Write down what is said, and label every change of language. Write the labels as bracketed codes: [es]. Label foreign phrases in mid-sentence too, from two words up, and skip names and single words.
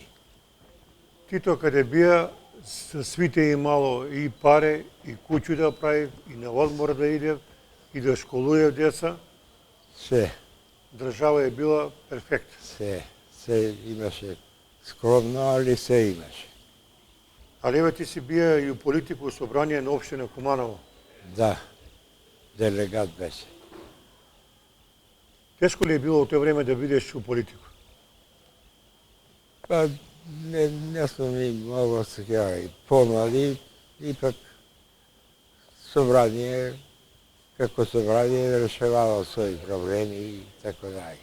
[mk] Тито каде бија, со свите имало и паре, и куќу да прави, и на одмор да иде, и да школуе деца. Се, Држава е била перфектна. се имаше скромно, али се имаше. Али ево ти си бија и у политику собрание на општина Куманово. Да, делегат беше. Тешко ли е било у тоа време да бидеш у политику? Па, не сум ни много сега и помали, ипак собрание, како собрание решавало своји проблеми и така даје.